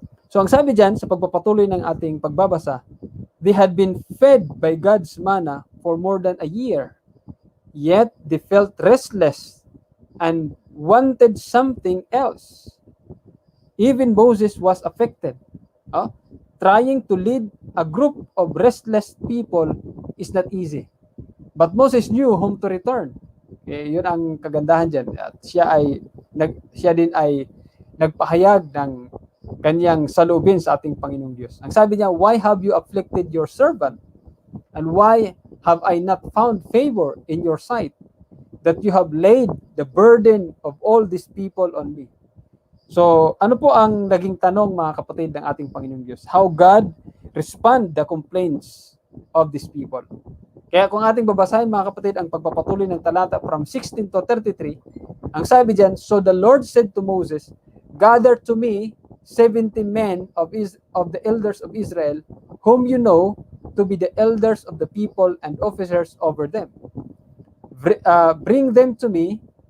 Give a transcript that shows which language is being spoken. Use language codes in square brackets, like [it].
[tl] So ang sabi dyan, sa pagpapatuloy ng ating pagbabasa, [en] they had been fed by God's manna for more than a year, yet they felt restless and wanted something else. Even Moses was affected. Trying to lead a group of restless people is not easy. But Moses knew whom to return. [tl] Yun ang kagandahan dyan. At siya din ay nagpahayag ng kanyang salubin sa ating Panginoong Diyos. Ang sabi niya, [en] why have you afflicted your servant? And why have I not found favor in your sight, that you have laid the burden of all these people on me? [tl] So, ano po ang naging tanong, mga kapatid, ng ating Panginoong Diyos? [en] How God respond the complaints of these people. [tl] Kaya kung ating babasahin, mga kapatid, ang pagpapatuloy ng talata [en] from 16 to 33, [tl] ang sabi diyan, [en] so the Lord said to Moses, gather to me 70 men of the elders of Israel, whom you know to be the elders of the people and officers over them. Bring them to me.